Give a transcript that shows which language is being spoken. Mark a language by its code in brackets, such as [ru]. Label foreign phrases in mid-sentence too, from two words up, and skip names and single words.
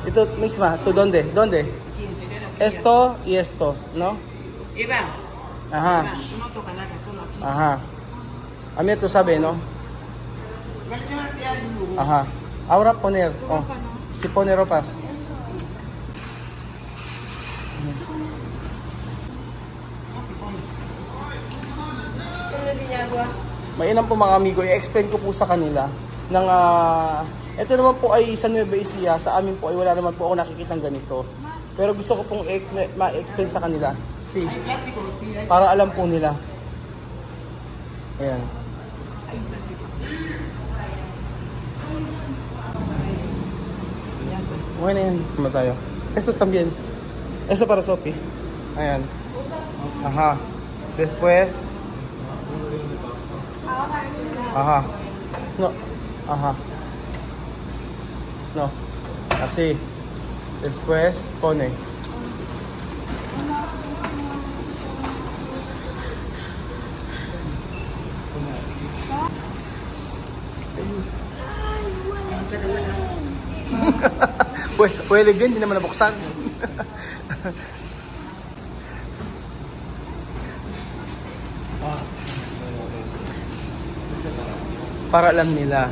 [es] Ito misma, ¿tú dónde? ¿Dónde? Y encender aquí. Esto y esto, ¿no? Iván. Ajá. Iván, tú no tocas nada, solo aquí. Ajá. A mí tú sabes, ¿no? Dale, yo me pido un lugar. Ajá. Ahora poner. Oh. Si pone ropas. [tl] Mainam po mga amigo, i-explain ko po sa kanila ng ito naman po ay sa Nueva Ecija, sa amin po ay wala naman po ako nakikitang ganito. Pero gusto ko pong ma-explain sa kanila. [es] Hay plástico, sí, hay. [tl] Para alam po nila. Ayan. [es] Hay plástico. Ya está. [tl] Okay na yan. Tama tayo. [es] Esto también. Esto para Sophie. Ayan. Aha. Después. Ajá. No. Ajá. No. Así. Después pone. [tl] Pwede din, hindi naman nabuksan. Para alam nila.